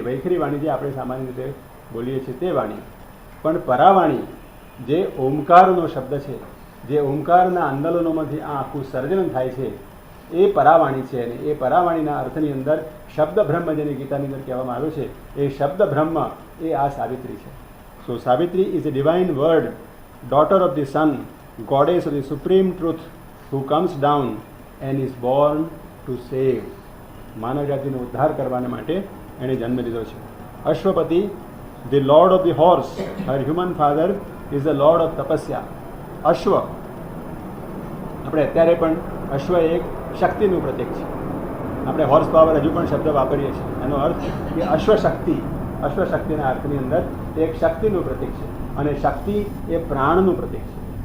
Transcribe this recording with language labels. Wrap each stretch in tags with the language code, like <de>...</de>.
<gu>વૈખરી વાણી જે આપણે સામાન્ય રીતે બોલીએ છીએ તે વાણી. પણ પરાવાણી જે ઓમકારનો શબ્દ છે, જે ઓમકારના આંદોલનોમાંથી આ આખું સર્જન થાય છે, એ પરાવાણી છે. અને એ પરાવાણીના અર્થની અંદર શબ્દ બ્રહ્મ જેને ગીતાની અંદર કહેવામાં આવ્યું છે, એ શબ્દ બ્રહ્મ એ આ સાવિત્રી છે.</gu> <en>So Savitri is a divine word, daughter of the sun, goddess of the supreme truth, who comes down and is born to save.</en> <gu>માનવ જાતિનો ઉદ્ધાર કરવાને માટે એણે જન્મ લીધો છે.</gu> <en>Ashwapati, the lord of the horse, her human father is the lord of tapasya.</en> <gu>અશ્વ, આપણે અત્યારે પણ અશ્વ એક શક્તિનું પ્રતીક છે. આપણે હોર્સ પાવર હજુ પણ શબ્દ વાપરીએ છીએ. એનો અર્થ કે અશ્વશક્તિ. અશ્વશક્તિના અર્થની અંદર એક શક્તિનું પ્રતીક છે. અને શક્તિ એ પ્રાણનું પ્રતીક છે.</gu>